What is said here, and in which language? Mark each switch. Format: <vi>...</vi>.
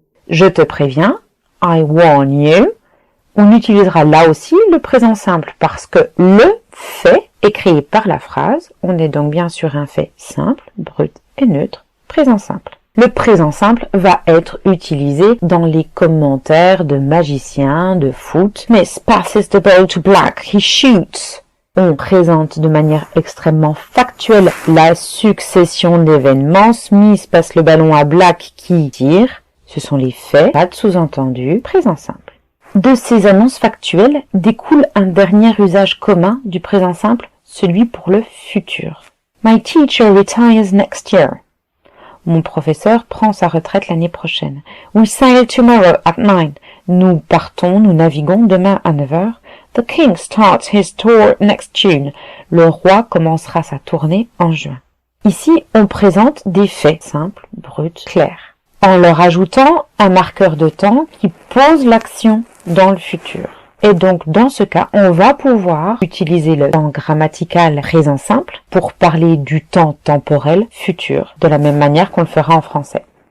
<fr>Je te préviens,</fr> <en>I warn you.</en> <fr>On utilisera là aussi le présent simple parce que le fait est créé par la phrase. On est donc bien sur un fait simple, brut et neutre, présent simple. Le présent simple va être utilisé dans les commentaires de magiciens, de foot.</fr> <en>Smith passes the ball to Black, he shoots.</en> <fr>On présente de manière extrêmement factuelle la succession d'événements. Smith passe le ballon à Black qui tire. Ce sont les faits, pas de sous-entendu, présent simple. De ces annonces factuelles découle un dernier usage commun du présent simple, celui pour le futur.</fr> <en>My teacher retires next year.</en> <fr>Mon professeur prend sa retraite l'année prochaine.</fr> <en>We sail tomorrow at 9.</en> <fr>Nous partons, nous naviguons demain à 9 heures.</fr> <en>The king starts his tour next June.</en> <fr>Le roi commencera sa tournée en juin. Ici, on présente des faits simples, bruts, clairs, en leur ajoutant un marqueur de temps qui pose l'action dans le futur. Et donc, dans ce cas, on va pouvoir utiliser le temps grammatical présent simple pour parler du temps temporel futur, de la même manière qu'on le fera en français.</fr>